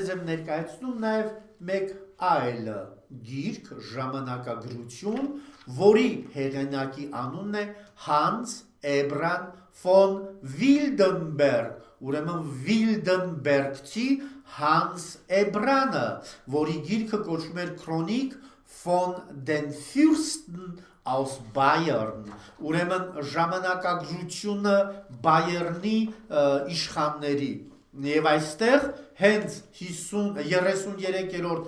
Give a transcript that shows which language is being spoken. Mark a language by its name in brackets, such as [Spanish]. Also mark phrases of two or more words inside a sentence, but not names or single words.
[Armenian] եմ ներկայացնում նաև մեկ այլ գիրք, ժամանակագրություն, որի հեղինակի անունն է Հանս Էբրան ֆոն Վիլդենբերգ, ուրեմն Վիլդենբերգցի Հանս Էբրանը, որի գիրքը կոչվում էր Քրոնիկ [German] von den Fürsten aus Bayern, [Armenian] ուրեմն ժամանակագրությունը Բայերնի իշխանների։ Եվ այստեղ հենց 33-րդ